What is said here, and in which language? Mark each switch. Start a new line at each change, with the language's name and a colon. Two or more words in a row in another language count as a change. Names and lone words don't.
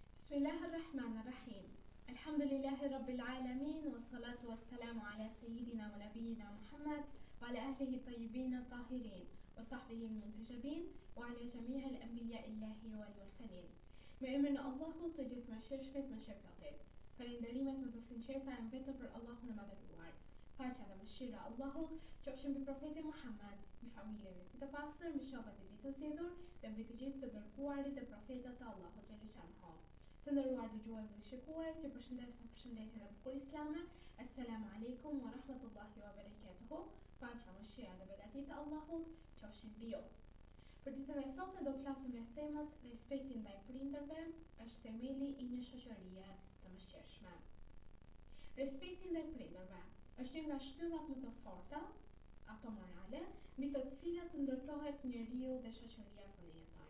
Arabic: بسم الله الرحمن الرحيم الحمد لله رب العالمين والصلاة والسلام على سيدنا ونبينا محمد وعلى أهله الطيبين الطاهرين وصحبه المنتجبين وعلى جميع الأنبياء الإلهيين والمرسلين.
Albanian: Me emrin e Allahut të gjithëmëshirshmit, mëshirshëtit. Falënderimet më të sinqerta janë vetëm për Allahun e madhëruar. Paqja dhe mëshira e Allahut qofshin mbi profetin Muhammad, mbi familjen e tij të pastër, mbi shokët e tij të zgjedhur dhe mbi të gjithë të dërguarit dhe profetët e Allahut xhaleshanhu. Të nderuar dëgjues dhe shikues, ju përshëndes në përshëndetjen e bukur islame.
Arabic: السلام عليكم ورحمة الله وبركاته.
Albanian: Paqja, mëshira dhe begatit e Allahut qofshin mbi ju. Për ditën e sotme do të flasim rreth temës respekti ndaj prindërve është themeli i një shoqërie të mëshirshme. Respekti ndaj prindërve është një nga shtyllat më të forta, ato morale, mbi të cilat ndërtohet njeriu dhe shoqëria ku ne jetojmë.